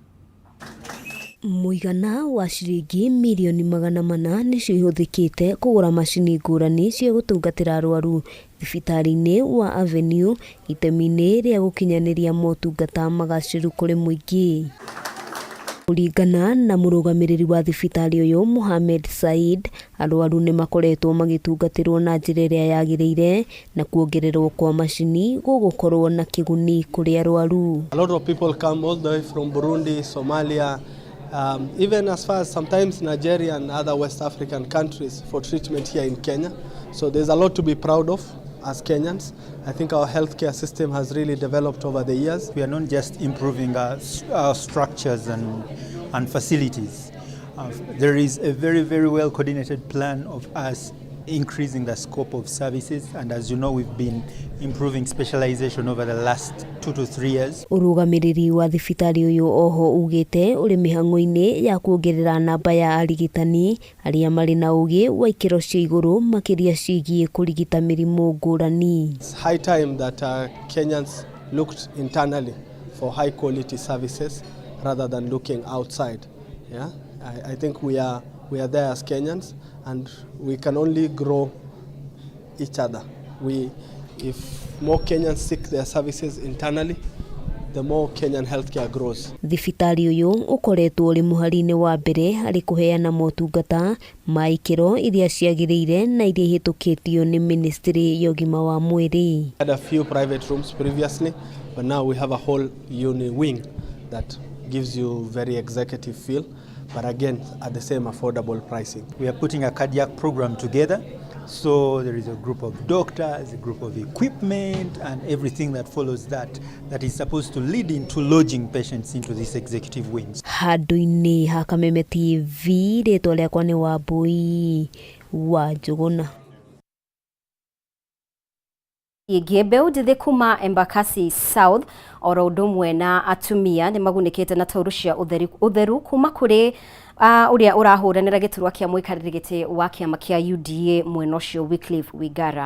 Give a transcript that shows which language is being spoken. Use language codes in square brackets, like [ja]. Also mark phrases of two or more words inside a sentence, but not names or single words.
[ki] Muigana wa ciringi milioni 400 nicio ihuthikite kugura mashini ngurani cia gutungatira arwaru thibitari-ini wa Avenue itemi-ini ria gukinyaniria motungata magaciru kuri muingi. Kuringana na murugamiriri wa thibitari uyu Mohamed Said arwaru ni makoretwo magitungatirwo na njira iria yagirire na kuongererwo kwa mashini gugukorwo na kiguni kuri arwaru. [en] A lot of people come all the way from Burundi, Somalia, even as far as sometimes Nigeria and other West African countries for treatment here in Kenya. So there's a lot to be proud of as Kenyans. I think our healthcare system has really developed over the years. We are not just improving our structures and facilities. There is a very, very well coordinated plan of us increasing the scope of services, and as you know, we've been improving specialization over the last 2 to 3 years. [ki] Urugamiriri wa thibitari uyu oho ugite uri mihango-ini ya kuongerera namba ya arigitani aria mari na ugi wa ikiro cia iguru makiria cigie kurigita mirimu ngurani. [en] It's high time that Kenyans looked internally for high quality services rather than looking outside. Yeah, I think we are there as Kenyans, and we can only grow each other. If more Kenyans seek their services internally, the more Kenyan healthcare grows. [ki] Thibitari uyu ukoretwo uri muhari-ini wa mbere hari kuheana motungata ma ikiro iria ciagirire na iria hitukitio ni ministry ya ugima wa mwiri. [en] We had a few private rooms previously, but now we have a whole uni wing that gives you very executive feel, but again at the same affordable pricing. We are putting a cardiac program together, so there is a group of doctors, a group of equipment and everything that follows that is supposed to lead into lodging patients into these executive wings. [ki] Handu-ini ha Kameme TV ritwa riakwa ni Wambui wa Njuguna. Mbeũ njĩthĩ kuma Embakasi South oro ũndũ ũmwe na atumia nĩ magunĩkĩte na tauro cia ũtheru kuma kũrĩ ũrĩa ũrahũranĩra gĩturwa kĩa mũikarĩri gĩtĩ wa kĩama kĩa UDA mwena ũcio Wycliffe Wigara.